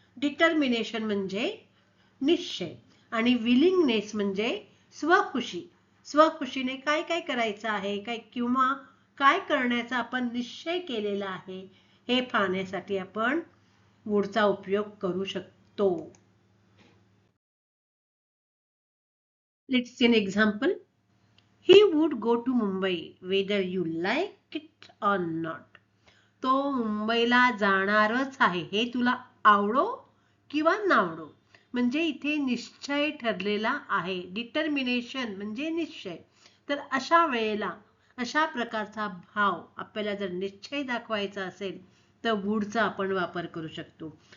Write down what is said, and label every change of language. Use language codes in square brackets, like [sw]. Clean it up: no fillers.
[mr] Determination म्हणजे निश्चय आणि विलिंगनेस म्हणजे स्वखुशी. स्वखुशीने काय काय करायचं आहे काय किंवा काय करण्याचा आपण निश्चय केलेला आहे हे पाहण्यासाठी आपण वुडचा उपयोग करू शकतो. [en] Let's see an example, he would go to Mumbai whether you like it or not. [mr] तो मुंबईला जाणारच आहे, हे तुला आवडो किंवा नावडो. म्हणजे इथे निश्चय ठरलेला आहे. डिटर्मिनेशन म्हणजे निश्चय. तर अशा वेळेला अशा प्रकारचा भाव आपल्याला जर निश्चय दाखवायचा असेल तर वुडचा आपण वापर करू शकतो.